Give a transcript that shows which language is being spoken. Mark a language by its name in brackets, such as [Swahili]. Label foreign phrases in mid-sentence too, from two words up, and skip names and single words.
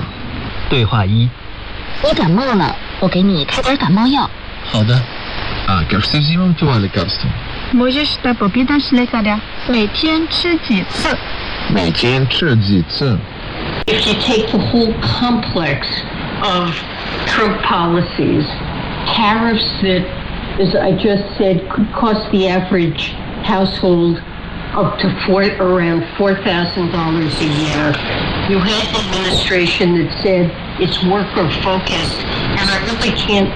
[Chinese] 对话一。你感冒了，我给你开点感冒药。好的。 [Bulgarian] А как се взимам това лекарство? Можешь да попиташ лекаря. [Chinese] 每天吃几次？每天吃几次？ [English] If you take the whole complex of Trump policies, tariffs that, as I just said, could cost the average household up to around $4,000 a year. You have the administration that said it's worker focused, and I really can't